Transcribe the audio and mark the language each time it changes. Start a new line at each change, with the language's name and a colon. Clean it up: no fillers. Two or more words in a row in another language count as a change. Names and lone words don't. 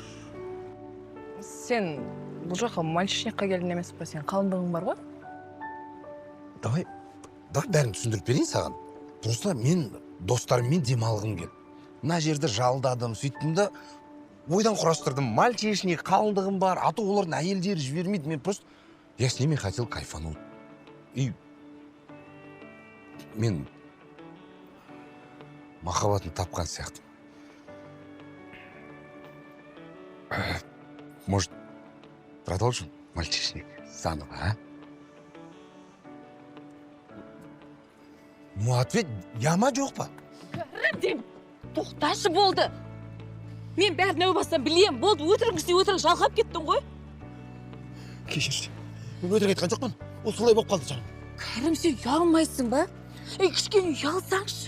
Kazakh: Сен бұл жаққа мальчишникқа келдің емес па, сен қалыңдығың бар ғой? Давай бәрін түсіндіріп берейін саған. Просто мен достарыммен демалғым келді. Мына жерді жалдадым, сөйттім да ойдан құрастырдым. Мальчишник, қалыңдығым бар,
Russian: а то
Kazakh: олардың әйелдері жібермейді.
Russian: Мен просто, я с ними хотел кайфануть.
Kazakh: И мен махаббатын тапқан сияқты.
Russian: Может, продолжим, мальчишник, заново, а? Ну, ответ,
Kazakh: яма жоқ па? Рәбден, тоқташы болды. Мен бәрін әу бастан білем, болды, өтірік жалғап кеттің ғой. кешірші. Мен өтірік айтқан жоқпын. Ол солай болып қалды жаным. Кәрім, сен ұялмайсың ба? Кішкене ұялсаңшы.